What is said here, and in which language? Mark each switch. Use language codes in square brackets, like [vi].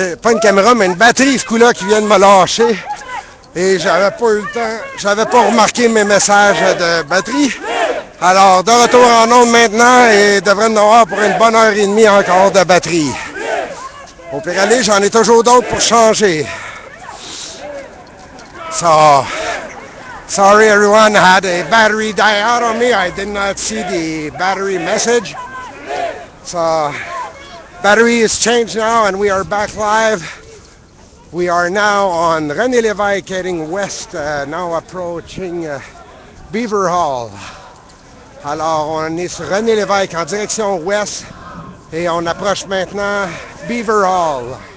[fr] Pas une caméra, mais une batterie ce coup-là qui vient de me lâcher. Et j'avais pas eu le temps, j'avais pas remarqué mes messages de batterie. Alors, de retour en ondes maintenant et devrait nous avoir pour une bonne heure et demie encore de batterie. Au pire aller, j'en ai toujours d'autres pour changer. [en] So, sorry everyone, I had a battery die out on me. I did not see the battery message. So, battery is changed now and we are back live. We are now on René Lévesque heading west, now approaching Beaver Hall. [fr] Alors, on est sur René Lévesque en direction ouest et on approche maintenant Beaver Hall.